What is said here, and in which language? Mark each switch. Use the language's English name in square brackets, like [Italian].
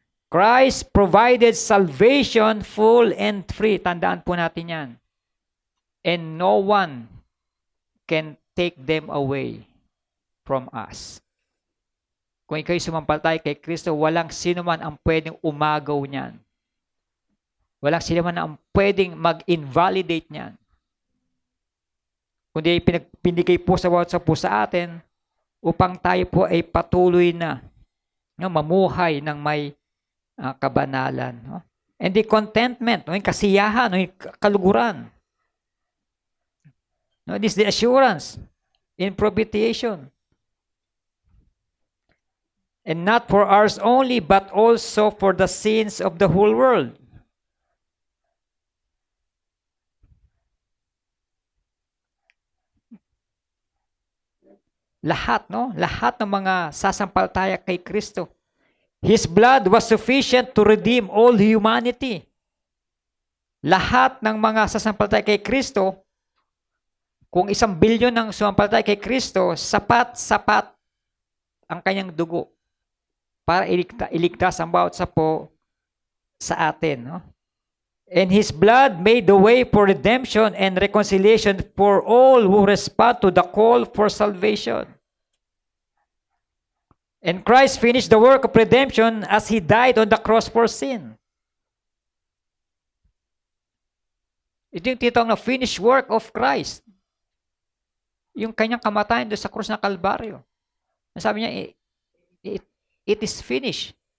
[English] Christ provided salvation full and free. [Filipino] Tandaan po natin yan. [English] And no one can take them away from us. [Filipino] Kung ikaw'y sumampalataya kay Kristo, walang sino man ang pwedeng umagaw niyan. Walang sino man ang pwedeng mag-invalidate niyan. Kundi pinigay po sa bawat sa po sa atin upang tayo po ay patuloy na mamuhay ng may kabanalan. No? [English] And the contentment, [Filipino] yung kasiyahan, yung kaluguran. [English] No, this is the assurance in propitiation. And not for ours only, but also for the sins of the whole world. [Filipino] Lahat, no? Lahat ng mga sasampalataya kay Kristo. [English] His blood was sufficient to redeem all humanity. [Filipino] Lahat ng mga sasampalataya kay Kristo, kung 1 bilyon ng sumampalataya kay Kristo, sapat ang kanyang dugo para iligtas ang bawat sapo sa atin. No? [English] And His blood made the way for redemption and reconciliation for all who respond to the call for salvation. And Christ finished the work of redemption as He died on the cross for sin. [Filipino] Ito yung titawag na [English] finished work of Christ. [Filipino] Yung kanyang kamatayan doon sa krus ng Kalbaryo. Sabi niya, [English] it is finished.